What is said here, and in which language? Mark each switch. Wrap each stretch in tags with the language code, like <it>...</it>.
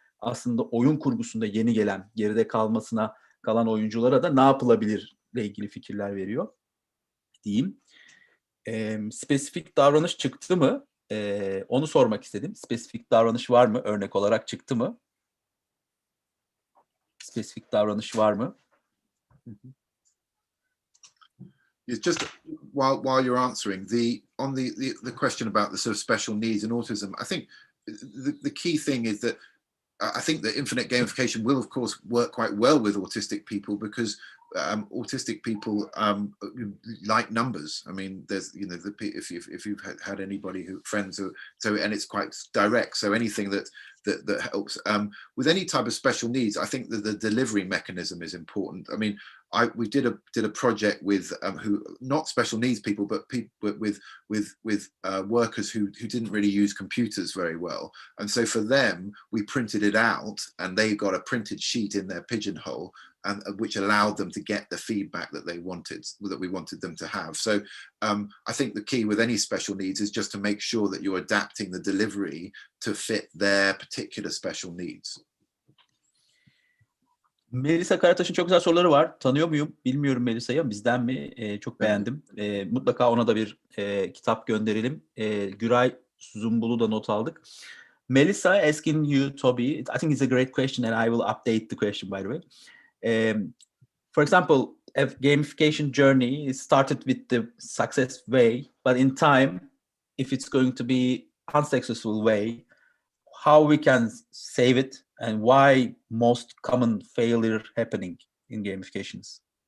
<tr>Aslında oyun kurgusunda yeni gelen, geride kalmasına kalan oyunculara da ne yapılabilir ile ilgili fikirler veriyor diyeyim. Spesifik davranış çıktı mı? Onu sormak istedim. Spesifik davranış var mı? Örnek olarak çıktı mı? Spesifik davranış var mı?</tr> <en>It's just while you're answering the question about the sort of special needs and autism, I think the key thing is that I think that infinite gamification will, of course, work quite well with autistic people because autistic people like numbers. I mean, there's if you've had anybody friends and it's quite direct. So anything that helps with any type of special needs, I think that the delivery mechanism is important. I mean, we did a project with who not special needs people, but people with workers who didn't really use computers very well, and so for them we printed it out, and they got a printed sheet in their pigeonhole, and which allowed them to get the feedback that we wanted them to have. So I think the key with any special needs is just to make sure that you're adapting the delivery to fit their particular special needs.</en> <tr>Melisa Karataş'ın çok güzel soruları var. Tanıyor muyum? Bilmiyorum Melisa'yı ama bizden mi? Çok beğendim. Mutlaka ona da bir kitap gönderelim. Güray Zumbul'u da not aldık.</tr> <en>Melissa asking you, Toby, I think it's a great question and I will update the question, by the way. For example, a gamification journey is started with the success way, but in time, if it's going to be unsuccessful way, how we can save it and why most common failure happening in gamifications?</en>